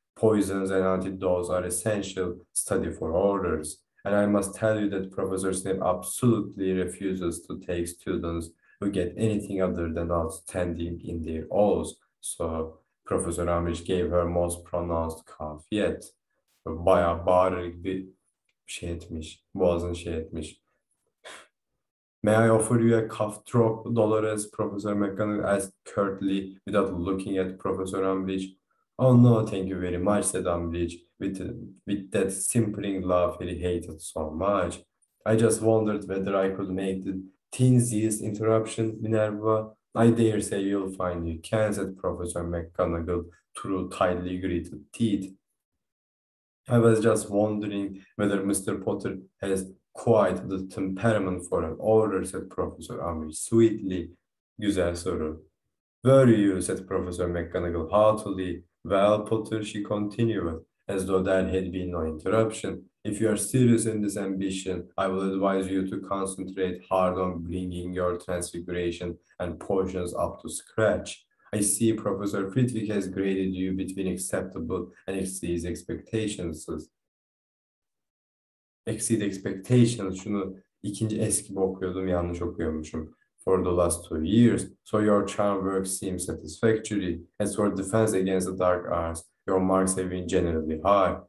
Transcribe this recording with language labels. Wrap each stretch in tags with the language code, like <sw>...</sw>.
<en>Poisons and antidotes are essential study for orders. And I must tell you that Professor Snape absolutely refuses to take students who get anything other than outstanding in their O's. So Professor Umbridge gave her most pronounced cough yet.</en> <tr>Bayağı bağırır bir şey etmiş. Boğazını şey etmiş.</tr> <en>May I offer you a cough drop, Dolores? Professor McGonagall asked curtly without looking at Professor Umbridge. Oh no, thank you very much, said Umbridge with that simpering laugh he hated so much. I just wondered whether I could make the teensiest interruption, Minerva. I dare say you'll find you can, said Professor McGonagall through tightly gritted teeth. I was just wondering whether Mr. Potter has quite the temperament for an order, said Professor Umbridge sweetly.</en> <tr>Güzel soru.</tr> <en>Were you, said Professor McGonagall haughtily. Well, Potter, she continued, as though there had been no interruption. If you are serious in this ambition, I will advise you to concentrate hard on bringing your transfiguration and potions up to scratch. I see Professor Flitwick has graded you between acceptable and exceeds expectations. Exceed expectations.</en> <tr>Şunu ikinci es gibi okuyordum, yanlış okuyormuşum.</tr> <en>For the last 2 years, so your charm work seems satisfactory. As for defense against the dark arts, your marks have been generally high.</en>